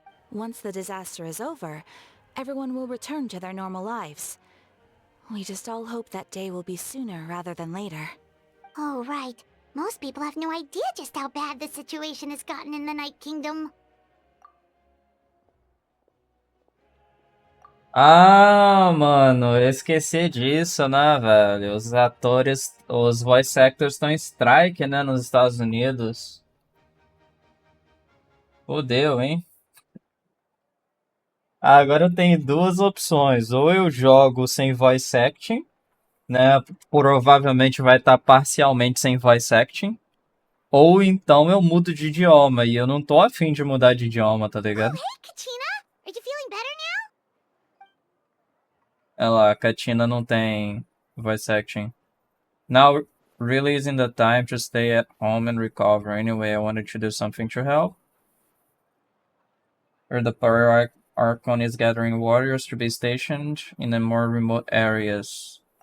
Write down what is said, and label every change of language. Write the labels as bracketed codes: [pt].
[en] Once the disaster is over, everyone will return to their normal lives. We just all hope that day will be sooner rather than later. Oh, right. Most people have no idea just how bad the situation has gotten in the Night Kingdom. [pt] Ah, mano, eu esqueci disso, né, velho? Os atores, os voice actors estão em strike, né, nos Estados Unidos. Fudeu, hein? Agora eu tenho duas opções. Ou eu jogo sem voice acting, né? Provavelmente vai estar parcialmente sem voice acting. Ou então eu mudo de idioma. E eu não tô afim de mudar de idioma, tá Oh, ligado? [en] hey, Katina! Are you feeling better now? [pt] Olha lá, a Katina não tem voice acting. [en] Now really isn't the time to stay at home and recover. Anyway, I wanted to do something to help. Or the Power Archon is gathering warriors to be stationed in the more remote areas.